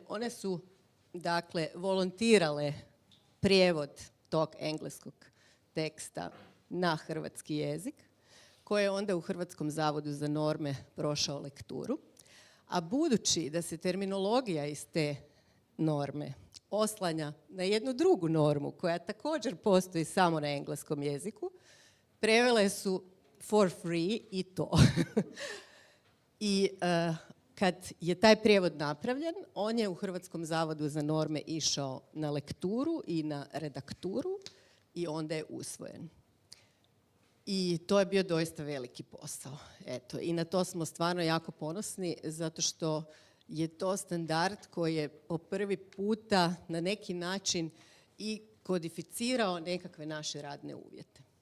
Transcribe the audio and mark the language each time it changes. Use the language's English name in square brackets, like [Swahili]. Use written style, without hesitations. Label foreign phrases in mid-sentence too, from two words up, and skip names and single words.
[Croatian] One su, dakle, volontirale prijevod tog engleskog teksta na hrvatski jezik, koji je onda u Hrvatskom zavodu za norme prošao lekturu. A budući da se terminologija iz te norme oslanja na jednu drugu normu, koja također postoji samo na engleskom jeziku, prevele su [English] for free [Croatian] i to. I kad je taj prijevod napravljen, on je u Hrvatskom zavodu za norme išao na lekturu i na redakturu i onda je usvojen. I to je bio doista veliki posao. Eto, i na to smo stvarno jako ponosni, zato što je to standard koji je po prvi puta na neki način i kodificirao nekakve naše radne uvjete.